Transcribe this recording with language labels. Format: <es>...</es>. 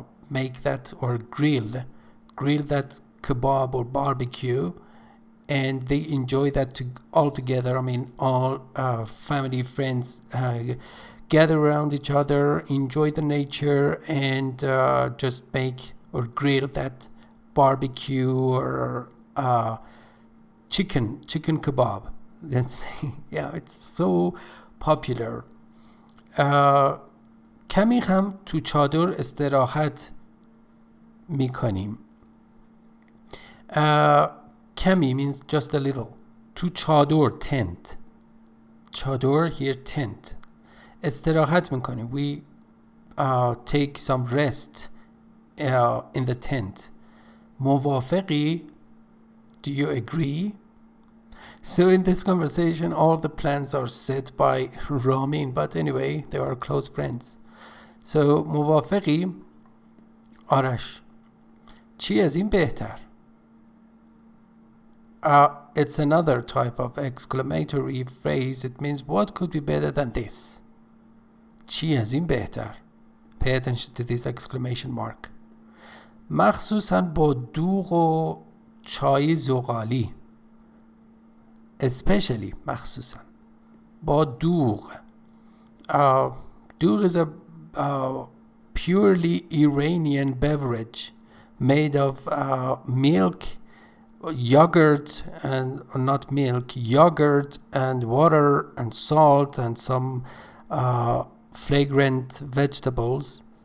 <en>make that or grill that kebab or barbecue, and they enjoy that all together. I mean, all family, friends gather around each other, enjoy the nature, and just make or grill that barbecue or chicken kebab. Let's say, yeah, it's so popular.</en> <fa>کمی هم تو چادر استراحت میکنیم.</fa> <en>کمی means just a little.</en> <fa>تو چادر,</fa> <en>tent.</en> <fa>چادر</fa> <en>here, tent.</en> <fa>استراحت میکنیم.</fa> <en>We take some rest in the tent.</en> <fa>موافقی?</fa> <en>Do you agree? So in this conversation, all the plans are set by Ramin, but anyway, they are close friends. So</en> <fa>موافقی؟ آرش چی از این بهتر؟</fa> <en>It's another type of exclamatory phrase. It means what could be better than this?</en> <fa>چی از این بهتر?</fa> <en>Pay attention to this exclamation mark.</en> <fa>مخصوصاً با دوغ و چای زغالی.</fa> <en>Especially,</en> <fa>مخصوصاً با دوغ.</fa> <en>Dough is a purely Iranian beverage made of milk, yogurt, and not milk, yogurt and water and salt and some fragrant vegetables.</en>